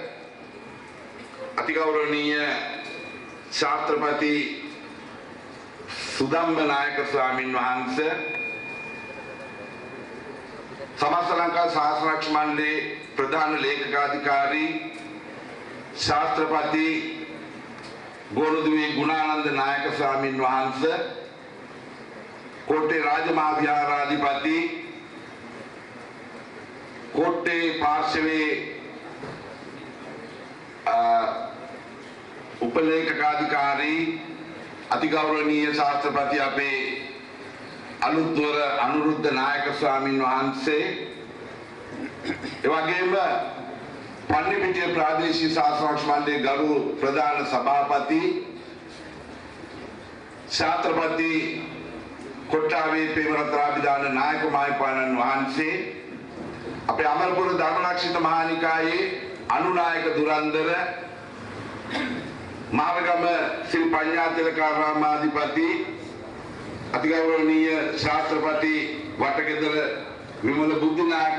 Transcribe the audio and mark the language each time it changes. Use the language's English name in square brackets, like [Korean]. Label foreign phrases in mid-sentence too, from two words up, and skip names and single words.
[Sinhala] අතිගෞරවනීය ශාස්ත්‍රපති සුදම්බ නායක ස්වාමීන් වහන්සේ සමස්ත ලංකා ශාසනාරක්ෂක මණ්ඩලයේ ප්‍රධාන ලේකකාධිකාරී ශාස්ත්‍රපති ගෝනුදුවේ ගුණානන්ද නායක ස්වාමීන් වහන්සේ කෝට්ටේ රාජමහා විහාරාධිපති කෝට්ටේ පාර්ශ්වේ උපලේඛකාධිකාරී අතිගෞරවනීය ශාස්ත්‍රපති අපේ අළුත්වර අනුරුද්ධ නායක ස්වාමී वහන්සේ එවැගේම පන්නිපිටිය ප්‍රාදේශීය ශාස්ත්‍රාර්ථ මණ්ඩලයේ ගරු ප්‍රධාන සභාපති ශාස්ත්‍රපති කොට්ටාවේ පේමරත්නාභිදාන නායක මාහිමිපාණන් වහන්සේ අපේ අමරපුර ධර්මරක්ෂිත මහානිකායේ අනුනායක දුරන්දර මහරගම ශ්‍රී පඤ්ඤාතිලකාරාමාධිපති අතිගෞරවනීය ශාස්ත්‍රපති වටගෙදර විමල බුද්ධනායක